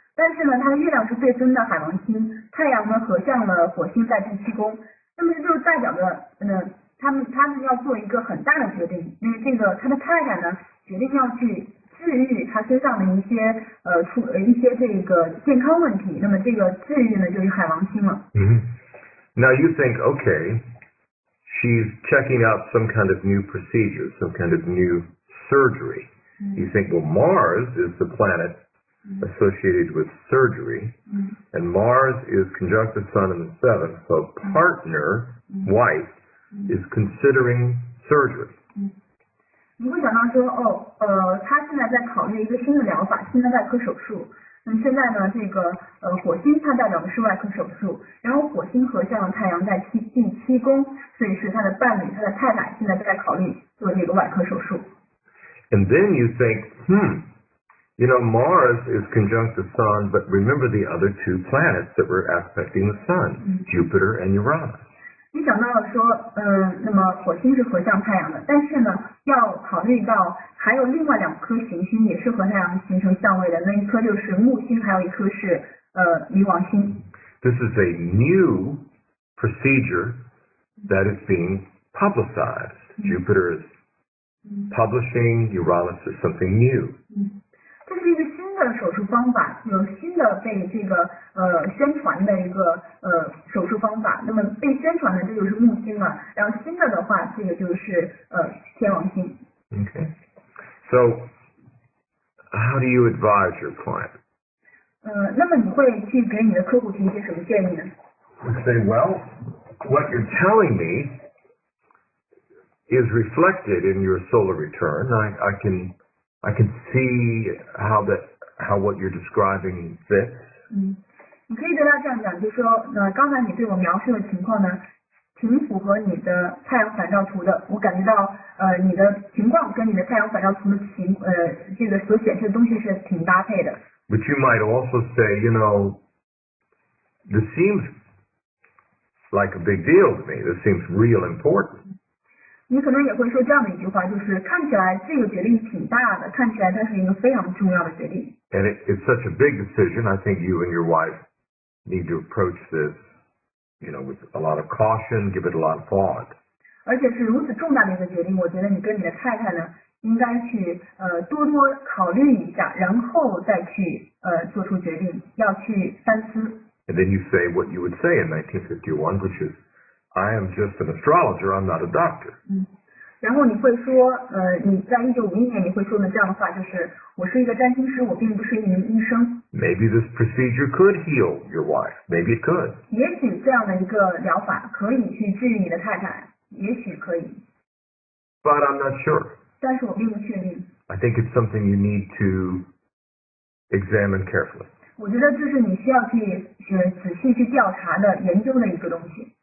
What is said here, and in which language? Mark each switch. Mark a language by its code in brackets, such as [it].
[zh] 但是呢，它的月亮是对分的海王星，太阳呢合向了火星在第7宫，那么这就代表着，他们要做一个很大的决定，因为这个他的太太呢决定要去治愈他身上的一些这个健康问题，那么这个治愈呢就是海王星了。 [en] Now you think, okay, she's checking out some kind of new procedure, some kind of new surgery. You think, well, Mars is the planet associated with surgery, and Mars is conjunct the Sun in the 7th, so partner, wife, is considering surgery. [zh] 你会想到说，他现在在考虑一个新的疗法，新的外科手术。那么现在呢，这个火星它代表的是外科手术，然后火星合向了太阳在第7宫，所以是他的伴侣，他的太太现在在考虑做这个外科手术。 [en] And then you think, Mars is conjunct the Sun, but remember the other two planets that were aspecting the Sun, Jupiter and Uranus. [zh] 你想到了说，那么火星是合向太阳的，但是呢，要考虑到还有另外2颗行星也是和太阳形成相位的，那一颗就是木星，还有一颗是冥王星。 [en] This is a new procedure that is being publicized. Jupiter is publishing, Uranus is something new. [zh] 这是一个新的手术方法，有新的被这个宣传的一个手术方法。那么被宣传的这就是木星了，然后新的的话，这个就是天王星。 [en] Okay. So, how do you advise your client? [zh] 那么你会去给你的客户提一些什么建议呢？ [en] You say, well, what you're telling me is reflected in your solar return. I can see how what you're describing fits. [zh] 你可以对他这样讲，就说，刚才你对我描述的情况呢，挺符合你的太阳反照图的。我感觉到，你的情况跟你的太阳反照图的这个所显示的东西是挺搭配的。 [en] But you might also say, this seems like a big deal to me. This seems real important. [zh] 你可能也会说这样的一句话，就是看起来这个决定挺大的，看起来它是一个非常重要的决定。 [en] And it's such a big decision. I think you and your wife need to approach this, with a lot of caution, give it a lot of thought. [zh] 而且是如此重大的一个决定，我觉得你跟你的太太呢，应该去多多考虑一下，然后再去做出决定，要去三思。 [en] And then you say what you would say in 1951, which is, I am just an astrologer, I'm not a doctor. [zh] 然后你会说，你在1951年你会说的这样的话，就是我是一个占星师，我并不是一名医生。 [en] Maybe this procedure could heal your wife. Maybe it could. [zh] 也许这样的一个疗法可以去治愈你的太太，也许可以。 [en] But I'm not sure. [zh] 但是我并不确定。 [en] I think it's something you need to examine carefully. [zh] 我觉得这是你需要去仔细去调查的、研究的一个东西。